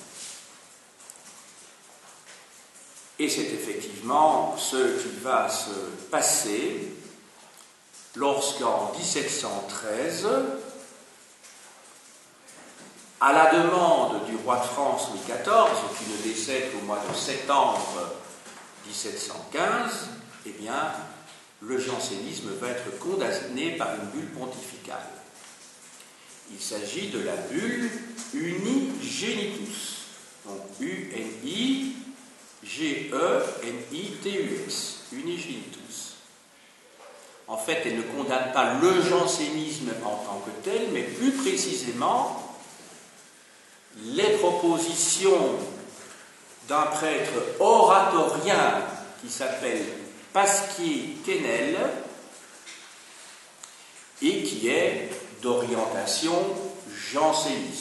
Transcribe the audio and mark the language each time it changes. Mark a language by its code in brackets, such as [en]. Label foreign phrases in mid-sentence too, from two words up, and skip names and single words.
[fr] Et c'est effectivement ce qui va se passer lorsqu'en 1713, à la demande du roi de France Louis XIV, qui ne décède qu'au mois de septembre 1715, eh bien, le jansénisme va être condamné par une bulle pontificale. Il s'agit de la bulle Unigenitus, donc U-N-I-G-E-N-I-T-U-S, Unigenitus. En fait, elle ne condamne pas le jansénisme en tant que tel, mais plus précisément les propositions d'un prêtre oratorien qui s'appelle Pasquier-Quesnel et qui est d'orientation janséniste.